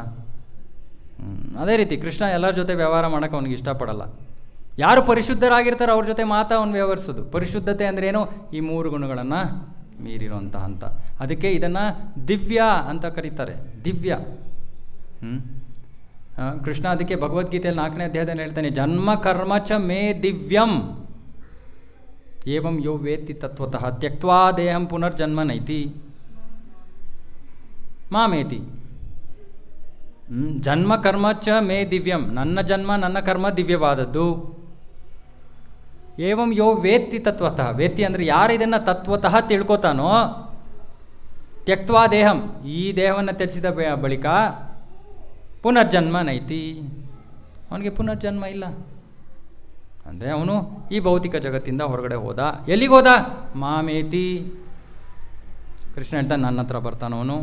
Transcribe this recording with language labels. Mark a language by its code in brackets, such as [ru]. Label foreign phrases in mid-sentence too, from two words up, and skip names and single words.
[kn] ಅದೇ ರೀತಿ ಕೃಷ್ಣ ಎಲ್ಲರ ಜೊತೆ ವ್ಯವಹಾರ ಮಾಡೋಕ್ಕೆ ಅವನಿಗೆ ಇಷ್ಟಪಡಲ್ಲ. ಯಾರು ಪರಿಶುದ್ಧರಾಗಿರ್ತಾರೋ ಅವ್ರ ಜೊತೆ ಮಾತ್ರ ಅವನು ವ್ಯವಹರಿಸೋದು. ಪರಿಶುದ್ಧತೆ ಅಂದ್ರೇನು? ಈ 3 ಗುಣಗಳನ್ನು ಮೀರಿರೋಂಥ ಹಂತ. ಅದಕ್ಕೆ ಇದನ್ನು ದಿವ್ಯ ಅಂತ ಕರೀತಾರೆ. ದಿವ್ಯ. ಕೃಷ್ಣ ಅದಕ್ಕೆ ಭಗವದ್ಗೀತೆಯಲ್ಲಿ 4ನೇ ಅಧ್ಯಾಯದಲ್ಲಿ ಹೇಳ್ತಾನೆ, [sa] ಜನ್ಮ ಕರ್ಮ ಚ ಮೇ ದಿವ್ಯಂ ಏವಂ ಯೋ ವೇತ್ತಿ ತತ್ವತಃ ತ್ಯಕ್ತ್ವಾ ದೇಹಂ ಪುನರ್ಜನ್ಮ ನೈತಿ ಮಾಮೇತಿ. ಜನ್ಮ ಕರ್ಮ ಚ ಮೇ ದಿವ್ಯಂ, [kn] ನನ್ನ ಜನ್ಮ ನನ್ನ ಕರ್ಮ ದಿವ್ಯವಾದದ್ದು. [sa] ಏವಂ ಯೋ ವೇತ್ತಿ ತತ್ವತಃ, [kn] ವೇತ್ತಿ ಅಂದರೆ ಯಾರು ಇದನ್ನು ತತ್ವತಃ ತಿಳ್ಕೊತಾನೋ, [sa] ತ್ಯಕ್ತ್ವಾ ದೇಹಂ, [kn] ಈ ದೇಹವನ್ನು ತ್ಯಜಿಸಿದ ಬಳಿಕ [sa] ಪುನರ್ಜನ್ಮ ನೈತಿ, [kn] ಅವನಿಗೆ ಪುನರ್ಜನ್ಮ ಇಲ್ಲ. ಅಂದರೆ ಅವನು ಈ ಭೌತಿಕ ಜಗತ್ತಿಂದ ಹೊರಗಡೆ ಹೋದ. ಎಲ್ಲಿಗೆ ಹೋದ? ಮಾಮೇತಿ. ಕೃಷ್ಣ ಹೇಳ್ತಾನೆ, ನನ್ನ ಹತ್ರ ಬರ್ತಾನವನು.